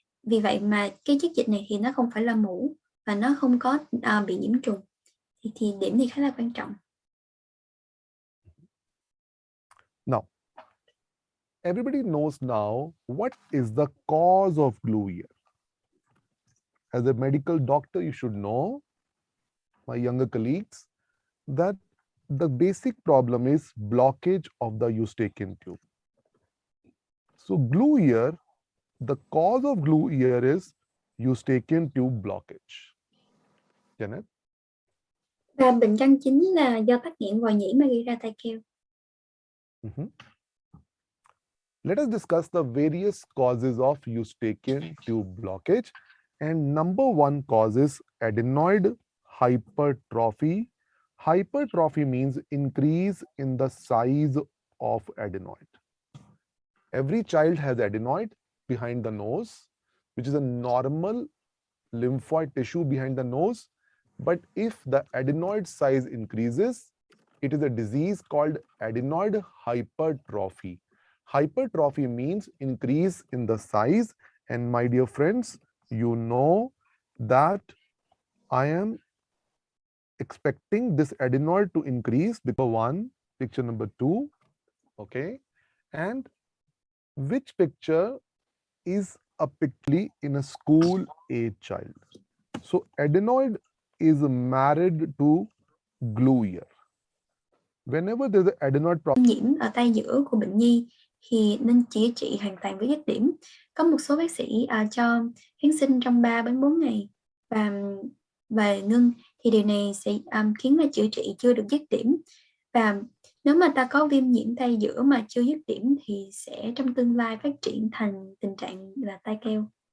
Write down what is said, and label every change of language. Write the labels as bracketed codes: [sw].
[vi] Vì vậy mà cái chất dịch này thì nó không phải là mủ và nó không có bị nhiễm trùng. Thì điểm này khá là quan trọng. [en] Now, everybody knows now what is the cause of glue ear. As a medical doctor, you should know, my younger colleagues, that the basic problem is blockage of the Eustachian tube. So glue ear, the cause of glue ear is Eustachian tube blockage. Janet? Và bệnh căn chính là do tắc nghẽn vòi nhĩ mà gây ra tai keo. Let us discuss the various causes of Eustachian tube blockage. And number one cause is adenoid hypertrophy. Hypertrophy means increase in the size of adenoid. Every child has adenoid behind the nose, which is a normal lymphoid tissue behind the nose. But if the adenoid size increases, it is a disease called adenoid hypertrophy. Hypertrophy means increase in the size. And my dear friends, you know that I am expecting this adenoid to increase. Picture 1, picture number 2, okay? And which picture is a picture in a school age child? So adenoid is married to glue ear. Whenever there's an adenoid problem, [vi] nhiễm ở tai giữa của bệnh nhi thì nên chữa trị hoàn toàn với dứt điểm. Có một số bác sĩ cho kháng sinh trong 3 đến 4 ngày và ngưng, thì điều này sẽ khiến mà chữa trị chưa được dứt điểm. Và nếu mà ta có viêm nhiễm tai giữa mà chưa dứt điểm thì sẽ trong tương lai phát triển thành tình trạng là tai keo.